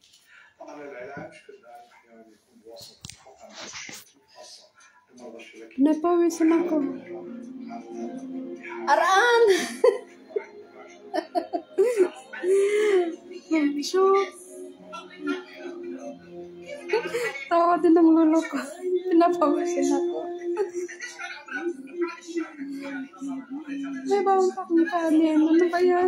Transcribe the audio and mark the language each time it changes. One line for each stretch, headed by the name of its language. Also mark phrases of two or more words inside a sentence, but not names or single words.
Arabic: طبعا العلاج في الغالب احيانا يكون بواسطه حقن الشبكي خاصه لمرضى الشبكية.
Filipino: Napawisan ako. Araan! Shoot! Tawa din ng lolo ko. Pinapawisan ako. May bawang kanin. Ano ba yan?